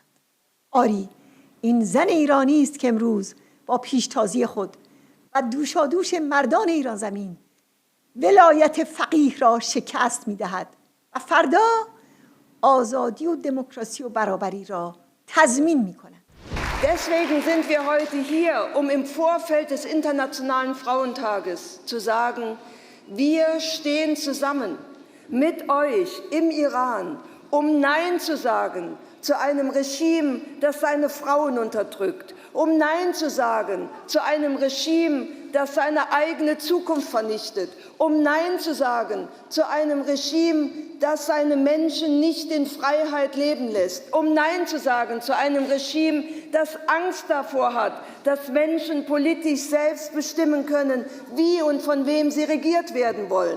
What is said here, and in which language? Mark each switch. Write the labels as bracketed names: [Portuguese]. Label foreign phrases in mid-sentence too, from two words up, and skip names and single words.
[Persian] آری، این زن ایرانی است که امروز با پیشتازی خود و دوشادوش مردان ایران زمین ولایت فقیه را شکست میدهد و فردا آزادی و دموکراسی و برابری را تضمین میکند. [German] Deswegen sind wir heute hier, um im Vorfeld des Internationalen Frauentages zu sagen, wir stehen zusammen mit euch im Iran, um Nein zu sagen zu einem Regime, das seine Frauen unterdrückt, um Nein zu sagen zu einem Regime, das seine eigene Zukunft vernichtet, um Nein zu sagen zu einem Regime, das seine Menschen nicht in Freiheit leben lässt, um Nein zu sagen zu einem Regime, das Angst davor hat, dass Menschen politisch selbst bestimmen können, wie und von wem sie regiert werden wollen.